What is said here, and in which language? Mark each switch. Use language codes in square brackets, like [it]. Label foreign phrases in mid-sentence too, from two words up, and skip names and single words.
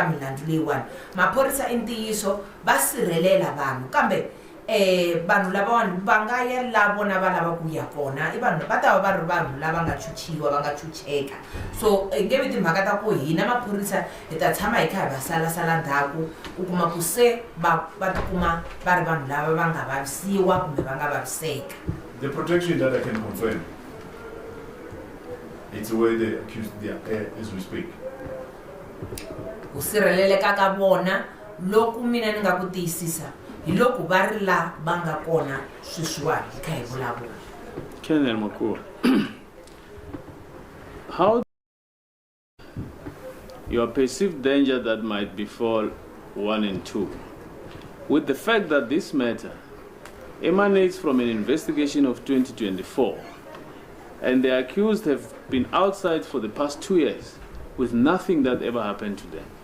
[ts] milandzu leyiwani maphorisa i ntiyiso va sirhelela vanhu kambe vanhu lavawani va nga ya la vona va lava ku ya kona i vanhu va ta va ri vanhu lava nga chuchiwa va nga chucheka so nge vi timhaka ta ku hina maphorisa hi ta tshama hi kha hi va salasala ndzhaku u kuma ku se va tikuma va ri vanhu lava va nga vavisiwa kumbe va nga vaviseka. [en] The protection that I can confirm, it's where the accused as we speak. [ts] Ku sirheleleka ka vona loko mina ni nga ku tiyisisa hi loko va ri la va nga kona sweswiwani hi kha hi vulavula. [en] Colonel Makua, how your perceived danger that might befall 1 and 2, with the fact that this matter emanates from an investigation of 2024, and the accused have been outside for the past 2 years with nothing that ever happened to them?